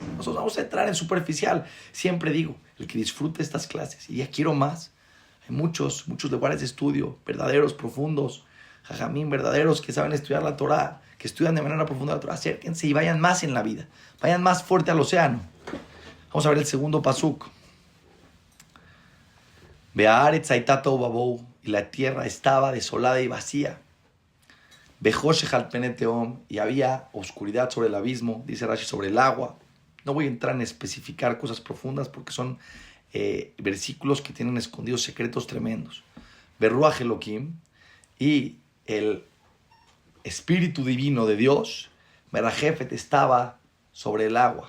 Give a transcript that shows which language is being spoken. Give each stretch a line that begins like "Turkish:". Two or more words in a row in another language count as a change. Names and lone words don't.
Spanish: Nosotros vamos a entrar en superficial. Siempre digo, el que disfrute estas clases, y ya quiero más. Hay muchos lugares de estudio, verdaderos, profundos, jajamín, verdaderos, que saben estudiar la Torah, que estudian de manera profunda la Torah. Acérquense y vayan más en la vida. Vayan más fuerte al océano. Vamos a ver el segundo pasuk.
Hebrew: והארץ היתה תהו ובהו,
Spanish: y la tierra estaba desolada y vacía.
Hebrew: וחושך על פני תהום,
Spanish: y había oscuridad sobre el abismo, dice Rashi, sobre el agua. No voy a entrar en especificar cosas profundas porque son versículos que tienen escondidos secretos tremendos.
Hebrew: ורוח אלוהים,
Spanish: y el Espíritu Divino de Dios, Merajefet, estaba sobre el agua.